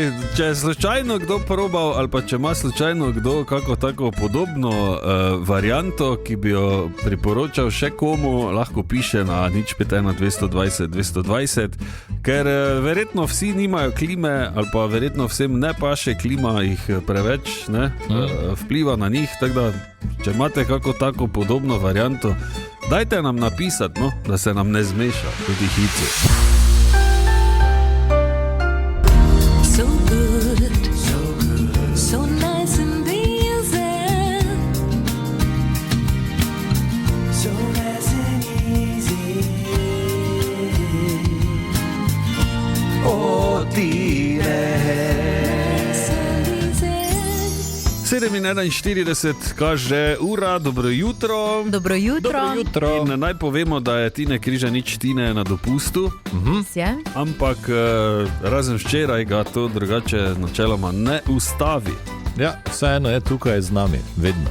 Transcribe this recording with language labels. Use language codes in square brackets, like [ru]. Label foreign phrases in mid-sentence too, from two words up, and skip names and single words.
[sl] Če je slučajno kdo probal, ali pa če ima slučajno kdo kako tako podobno varianto, ki bi jo priporočal še komu, lahko piše na 051 220 220, ker verjetno vsi nimajo klime, ali pa verjetno vsem ne paše klima, jih preveč ne, vpliva na njih. Tako da, če imate kako tako podobno varianto, dajte nam napisati, no, da se nam ne zmeša tudi hitro. [en] So good, so nice and easy, so nice and easy. [sl] O, Tine. [en] Nice and easy. [sl] 7:41 kaže ura, dobro jutro. Dobro jutro. Dobro jutro. In naj povemo, da je Tine Križanič Tine na dopustu, Je? ampak razen včeraj ga to drugače načeloma ne ustavi. Ja, vseeno je tukaj z nami, vedno.